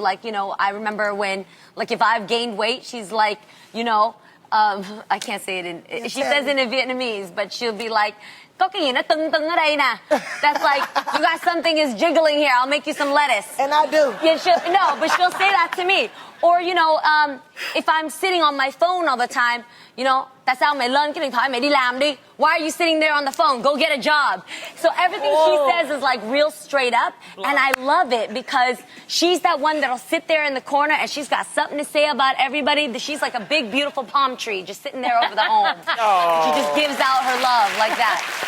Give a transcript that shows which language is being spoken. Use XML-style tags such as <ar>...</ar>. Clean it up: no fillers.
<en>Like, you know, I remember when, like, if I've gained weight, she's like, you know, I can't say it in, she says it in Vietnamese, but she'll be like,</en> <vi>có cái gì nó tưng tưng ở đây nè.</vi> <en>That's like, you got something is jiggling here. I'll make you some lettuce. And I do. Yeah, no, but she'll say that to me. Or, you know, if I'm sitting on my phone all the time, you know,</en> <vi>tại sao mày lên cái điện thoại mày đi làm đi?</vi> <en>Why are you sitting there on the phone? Go get a job. So everything she says is like real straight up. And I love it because she's that one that'll sit there in the corner and she's got something to say about everybody. She's like a big, beautiful palm tree just sitting there over the home. She just gives out her love like that.</en>